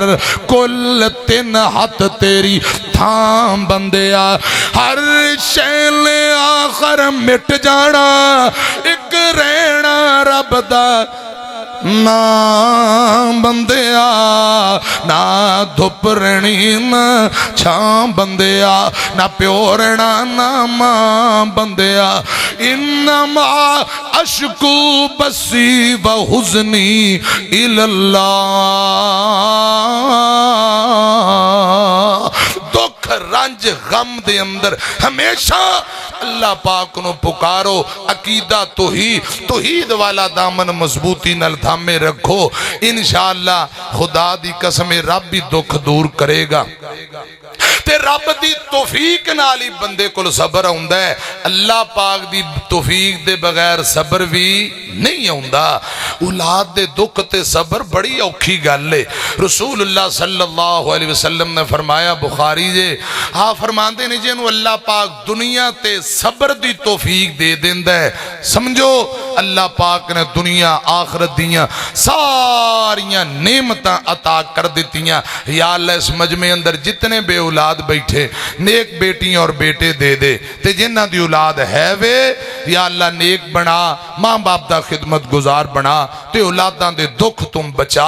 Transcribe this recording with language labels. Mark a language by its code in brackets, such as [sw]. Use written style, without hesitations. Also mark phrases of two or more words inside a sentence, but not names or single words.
[pa] کل تن ہتھ تیری تھاں بندیا، ہر شے آخر مٹ جانا، اک رہنا رب دا ناں بندیا. نہ دھپ رہنی نہ چھاں بندیا، نہ پیو رہنا نہ ماں بندیا. [ar] إنما أشكو بثي وحزني إلى الله. [pa] دکھ رنج غم دے اندر ہمیشہ اللہ پاک کو پکارو. عقیدہ توحید والا دامن مضبوطی نال تھامے رکھو. ان شاء اللہ خدا دی قسم رب بھی دکھ دور کرے گا. تے رب دی توفیق نال ہی بندے کول صبر آؤندا ہے. اللہ پاک دی توفیق دے بغیر صبر بھی نہیں آؤندا. اولاد دے دکھ تے صبر بڑی اوکھی گل ہے. رسول اللہ [ar] صلى الله عليه وسلم [pa] نے فرمایا، بخاری جے ہاں فرماتے نے جنہوں اللہ پاک دنیا تے صبر دی توفیق دے دیندا ہے، سمجھو اللہ پاک نے دنیا آخرت دیاں ساریاں نعمتاں عطا کر دتیاں. یا اللہ اس مجمعے اندر جتنے بے اولاد بیٹھے نیک بیٹیاں اور بیٹے دے دے، تے جنہاں دی اولاد ہے وے یا اللہ نیک بنا، ماں باپ دا خدمت گزار بنا، تے اولاداں دے دکھ تم بچا.